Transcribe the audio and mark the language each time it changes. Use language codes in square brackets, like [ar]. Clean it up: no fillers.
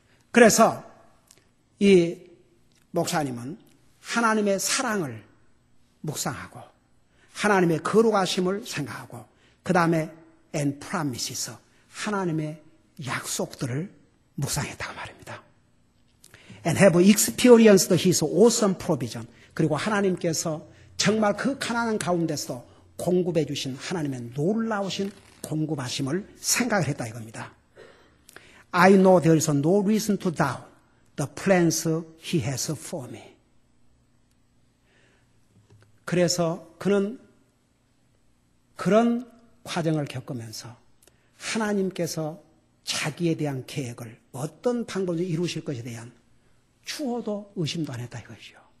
[ko] 그래서 이 목사님은 하나님의 사랑을 묵상하고 하나님의 거룩하심을 생각하고 그 다음에 [en] and promises, [ko] 하나님의 약속들을 묵상했다고 말입니다. [en] And have experienced His awesome provision. [ko] 그리고 하나님께서 정말 그 가난한 가운데서 공급해 주신 하나님의 놀라우신 공급하심을 생각을 했다 이겁니다. [en] I know there is no reason to doubt the plans He has for me. [ko] 그래서 그는 그런 과정을 겪으면서 하나님께서 자기에 대한 계획을 어떤 방법으로 이루실 것에 대한 추호도 의심도 안 했다 이거죠.